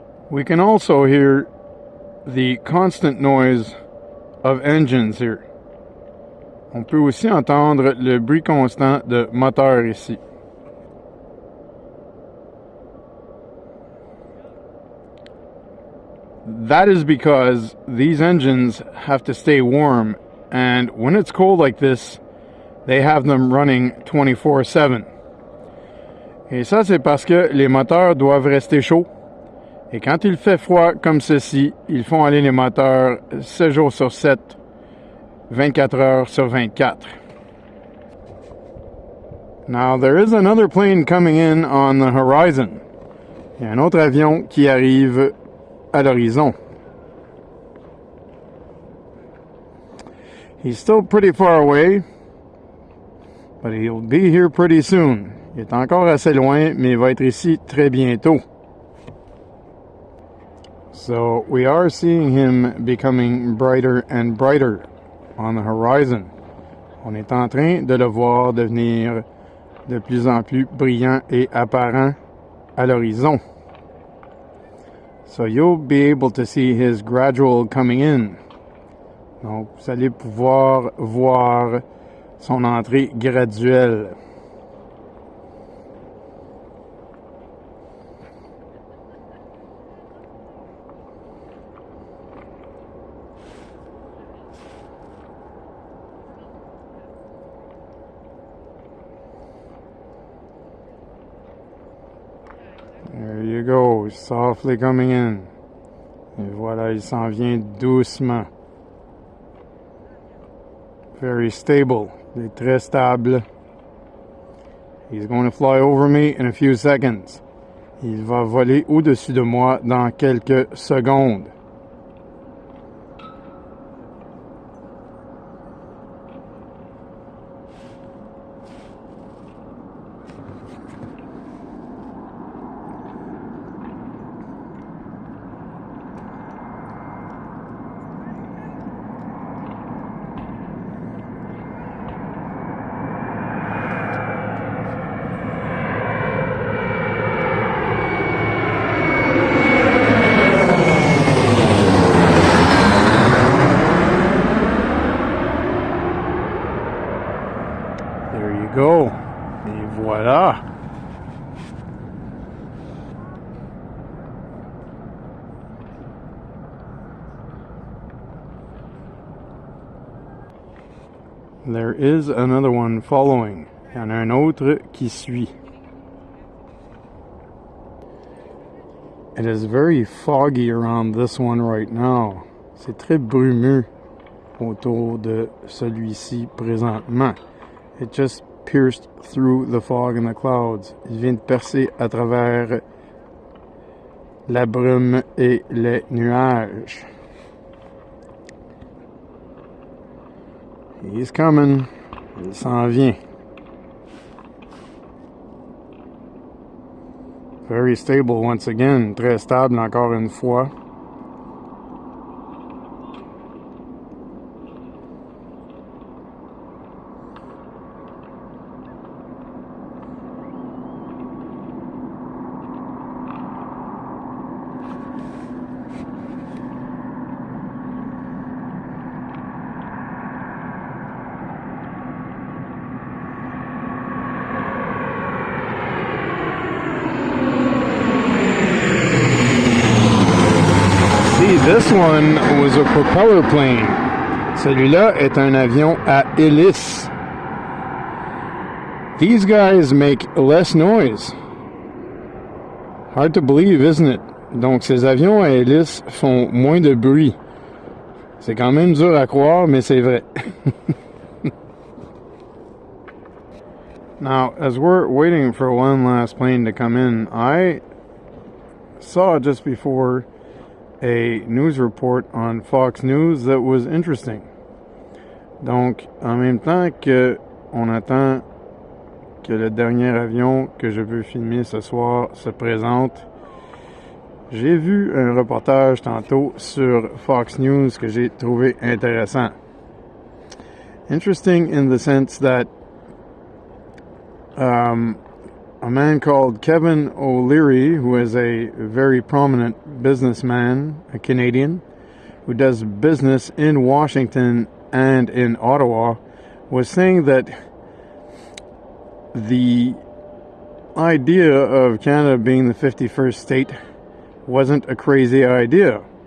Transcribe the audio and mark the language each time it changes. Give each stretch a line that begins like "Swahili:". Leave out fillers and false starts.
English: We can also hear the constant noise of engines here.
French: On peut aussi entendre le bruit constant de moteurs ici.
English: that is because these engines have to stay warm, and when it's cold like this, they have them running 24/7.
French: Et ça, c'est parce que les moteurs doivent rester chauds. Et quand il fait froid comme ceci, ils font aller les moteurs 7 jours sur 7, 24 heures sur 24.
English: Now, there is another plane coming in on the horizon.
French: Il y a un autre avion qui arrive à l'horizon.
English: He's still pretty far away, but he'll be here pretty soon.
French: Il est encore assez loin, mais il va être ici très bientôt.
English: So we are seeing him becoming brighter and brighter on the horizon.
French: On est en train de le voir devenir de plus en plus brillant et apparent à l'horizon.
English: So you'll be able to see his gradual coming in.
French: Donc vous allez pouvoir voir son entrée graduelle.
English: There you go, softly coming in.
French: Et voilà, il s'en vient doucement.
English: Very stable.
French: Il est très stable.
English: He's going to fly over me in a few seconds.
French: Il va voler au-dessus de moi dans quelques secondes.
English: There you go.
French: Et voilà.
English: There is another one following.
French: Il y en a un autre qui suit.
English: It is very foggy around this one right now.
French: C'est très brumeux autour de celui-ci présentement.
English: It just pierced through the fog and the clouds.
French: Il vient de percer à travers la brume et les nuages.
English: He's coming.
French: Il s'en vient.
English: Very stable once again.
French: Très stable encore une fois.
English: This one was a propeller plane.
French: Celui-là est un avion à hélice.
English: These guys make less noise. Hard to believe, isn't it?
French: Donc ces avions à hélice font moins de bruit. C'est quand même dur à croire, mais c'est vrai.
English: Now, as we're waiting for one last plane to come in, I saw just before a news report on Fox News that was interesting.
French: Donc, en même temps que on attend que le dernier avion que je veux filmer ce soir se présente, j'ai vu un reportage tantôt sur Fox News que j'ai trouvé intéressant.
English: Interesting in the sense that a man called Kevin O'Leary, who is a very prominent businessman, a Canadian, who does business in Washington and in Ottawa, was saying that the idea of Canada being the 51st state wasn't a crazy idea.